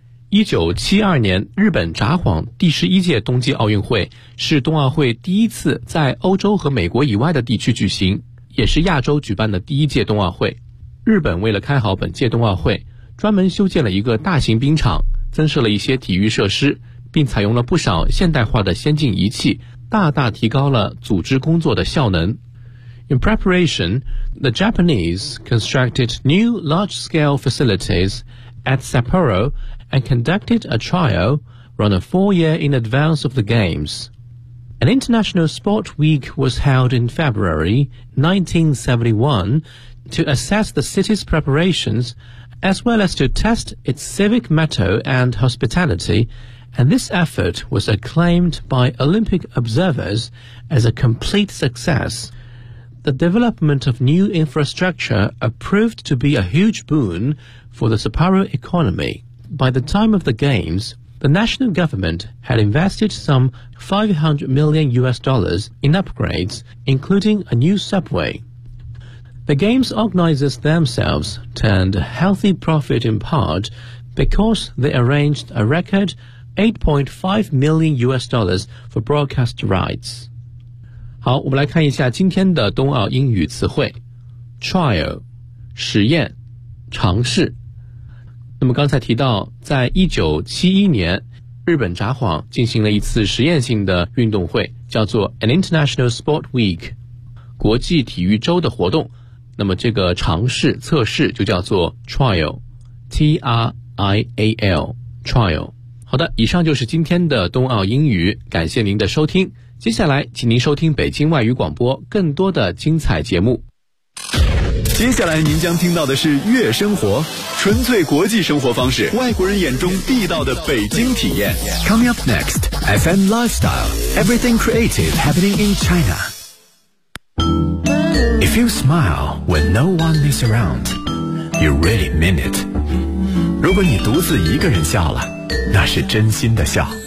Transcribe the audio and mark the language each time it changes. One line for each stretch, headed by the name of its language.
Chinese: 1972年日本札幌第11届冬季奥运会是冬奥会第一次在欧洲和美国以外的地区举行，也是亚洲举办的第一届冬奥会。日本为了开好本届冬奥会，专门修建了一个大型冰场，增设了一些体育设施，并采用了不少现代化的先进仪器，大大提高了组织工作的效能。
English: In preparation, the Japanese constructed new large-scale facilities at Sapporo and conducted a trial run a four-year in advance of the Games. An International Sport Week was held in February 1971 to assess the city's preparations as well as to test its civic mettle and hospitality, and this effort was acclaimed by Olympic observers as a complete success. The development of new infrastructure proved to be a huge boon for the Sapporo economy. By the time of the Games, the national government had invested some $500 million in upgrades, including a new subway. The Games organizers themselves turned a healthy profit in part because they arranged a record $8.5 million for broadcast rights.
Chinese: 好，我们来看一下今天的冬奥英语词汇。 Trial, 实验，尝试。那么刚才提到，在1971年，日本札幌进行了一次实验性的运动会，叫做 An International Sport Week, 国际体育周的活动。那么这个尝试测试就叫做 trial, T-R-I-A-L, trial. 好的，以上就是今天的冬奥英语，感谢您的收听。接下来请您收听北京外语广播更多的精彩节目。接下来您将听到的是月生活，纯粹国际生活方式，外国人眼中地道的北京体验。
English: Coming up next, FM Lifestyle, Everything Creative Happening in China. If you smile when no one is around, you really mean it.
Chinese: 如果你独自一个人笑了，那是真心的笑。